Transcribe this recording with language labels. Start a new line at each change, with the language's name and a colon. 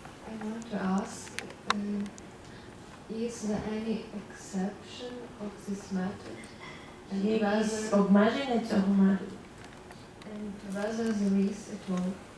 English: I want to ask, is there any exception of this method?
Ukrainian: Є якісь обмеження цього методу?
English: And whether there is at all?